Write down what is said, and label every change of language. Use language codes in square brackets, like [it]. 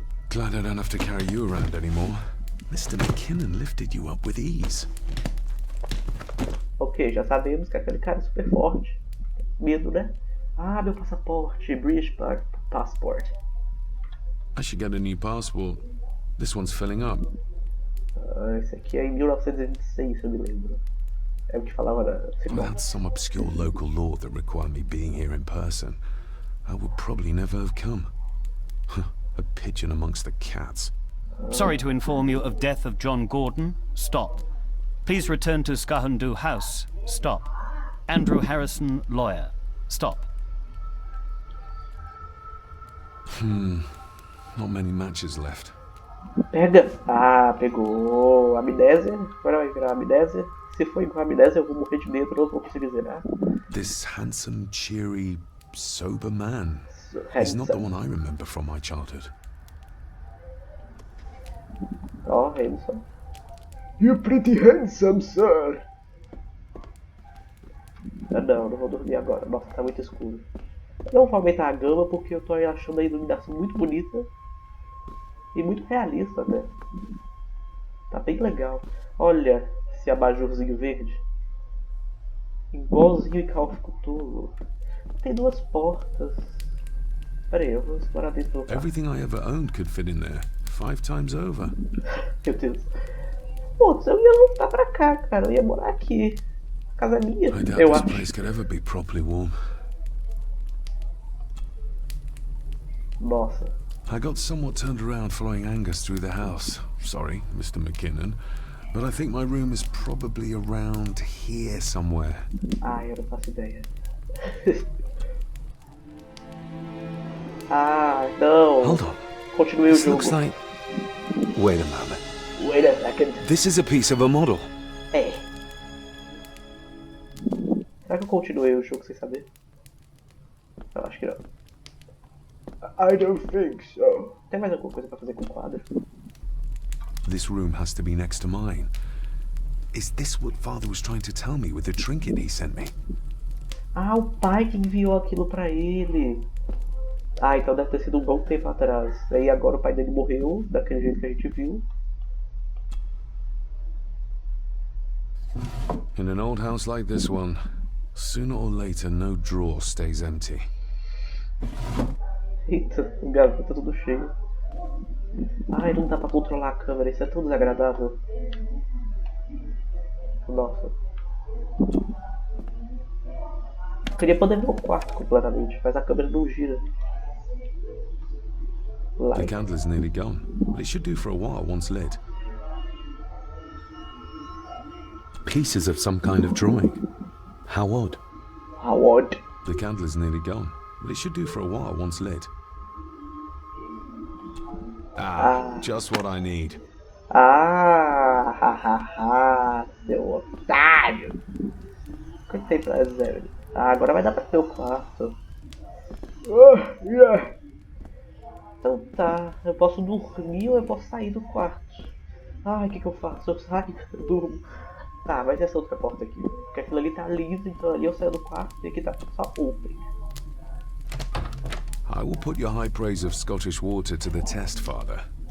[en] Glad I don't have to carry you around anymore. Mr. McKinnon lifted you up with ease. [pt] Ok, já sabemos que aquele cara é super forte. Medo, né? Ah, meu passaporte. [en] British passport. I should get a new passport. This one's filling up. [pt] Ah, esse aqui é em 1926, eu me lembro. É o que falava na segunda. [en] Without some obscure local law that required me being here in person, I would probably never have come. A pigeon amongst the cats. Sorry to inform you of death of John Gordon. Stop. Please return to Skahandu House. Stop. Andrew Harrison, lawyer. Stop. Not many matches left. [pt] Pega! Ah, pegou. Amnésia. Agora vai virar amnésia. Se for igual amnésia, eu vou morrer de medo, não vou conseguir zerar. [en] This handsome, cheery, sober man. He's not the one I remember from my childhood. Oh, handsome. You're pretty handsome, sir. [pt] Ah, não vou dormir agora. Nossa, tá muito escuro. Eu não vou aumentar a gama porque eu tô achando a iluminação muito bonita. E muito realista até. Tá bem legal. Olha esse abajurzinho verde. Igualzinho em Call of Cthulhu. Tem duas portas. Pera aí, eu vou explorar dentro do carro. [en] Everything I ever owned could fit in there, 5 times over. [pt] Meu Deus. Putz, eu ia voltar pra cá, cara. Eu ia morar aqui. A casa é minha, [en] I doubt [pt] eu [en] this [pt] acho. [en] place could ever be properly warm. [pt] Nossa. [en] I got somewhat turned around following Angus through the house. Sorry, Mr. McKinnon. But I think my room is probably around here somewhere. [pt] Ah, eu não faço ideia. Ah, não. [en] Hold on. [pt] Continuei o [en] This [pt] jogo. [en] looks like... Wait a moment. Wait a second. This is a piece of a model. [pt] É. Será que eu continuei o jogo sem saber? Eu acho que não. [en] I don't think so. [pt] Tem mais alguma coisa pra fazer com o quadro? [en] This room has to be next to mine. Is this what Father was trying to tell me with the trinket he sent me? [pt] Ah, o pai que enviou aquilo pra ele. Ah, então deve ter sido um bom tempo atrás. Aí agora o pai dele morreu, daquele jeito que a gente viu. In an old house like this one, sooner or later no drawer stays empty. Eita, o garoto tá tudo cheio. Ai, não dá pra controlar a câmera, isso é tão desagradável. Nossa. Eu queria poder ver o quarto completamente, mas a câmera não gira. [en] The candle is nearly gone, but it should do for a while once lit. Pieces of some kind of drawing. How odd. How odd. The candle is nearly gone, but it should do for a while once lit. Just what I need. [pt] Ah, hahaha, seu otário. Quanto tempo é zero? Ah, agora vai dar pra ver o quarto. Então tá, eu posso dormir ou eu posso sair do quarto. Ai, o que eu faço? Eu saio, eu durmo. Tá, mas essa outra porta aqui. Porque aquilo ali tá livre, então ali eu saio do quarto e aqui tá só open. [en] I will put your high praise of Scottish water to the test, Father.